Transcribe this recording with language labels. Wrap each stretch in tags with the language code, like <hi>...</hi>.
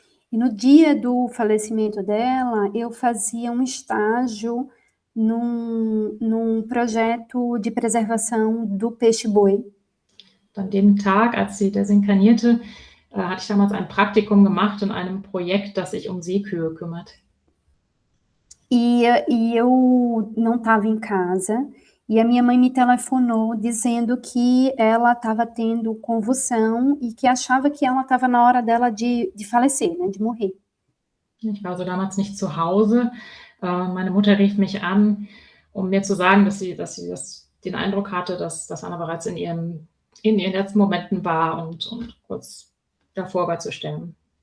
<pt>E no dia do falecimento dela, eu fazia um estágio num projeto de preservação do peixe-boi.</pt> <de>An dem Tag, als sie desinkarnierte, hatte ich damals ein Praktikum gemacht in einem Projekt, das sich um Seekühe kümmert.</de> <pt>E eu não estava em casa, e a minha mãe me telefonou dizendo que ela estava tendo convulsão e que achava que ela estava na hora dela de falecer, né, de morrer.</pt> <de>Ich war also damals nicht zu Hause. Meine Mutter rief mich an, um mir zu sagen, dass sie den Eindruck hatte, dass Hannah bereits in ihren letzten Momenten war und kurz davor war zu sterben.</de>